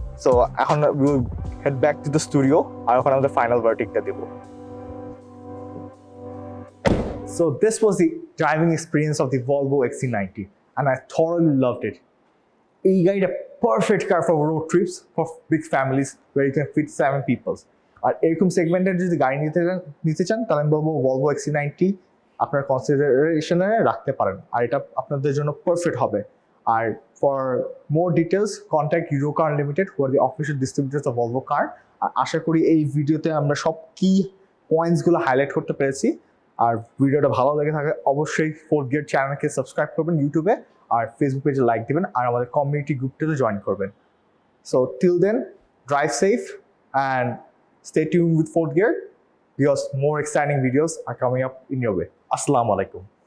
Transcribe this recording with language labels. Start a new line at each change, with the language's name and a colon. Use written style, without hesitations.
English: So we will head back to the studio. I will have the final verdict. So this was the driving experience of the Volvo XC90, and I thoroughly loved it. This is a perfect car for road trips for big families where you can fit 7 people.
Bangla: আর এরকম সেগমেন্টের যদি গাড়ি নিতে চান তাহলে আমি বলবো Volvo XC90 আপনার কনসিডারেশনে রাখতে পারেন, আর এটা আপনাদের জন্য পারফেক্ট হবে।
English: আর for more details contact Eurocar limited, who are the official distributors of Volvo car.
Bangla: আর আশা করি এই ভিডিওতে আমরা সব কি পয়েন্টসগুলো হাইলাইট করতে পেরেছি। আর ভিডিওটা ভালো লেগে থাকে অবশ্যই ফোর্থ গিয়ার চ্যানেলকে সাবস্ক্রাইব করবেন ইউটিউবে, আর ফেসবুক পেজে লাইক দিবেন, আর আমাদের কমিউনিটি গ্রুপটাতে জয়েন করবেন।
English: So till then, drive safe and stay tuned with fourth gear because more exciting videos are coming up in your way. Assalamu alaikum.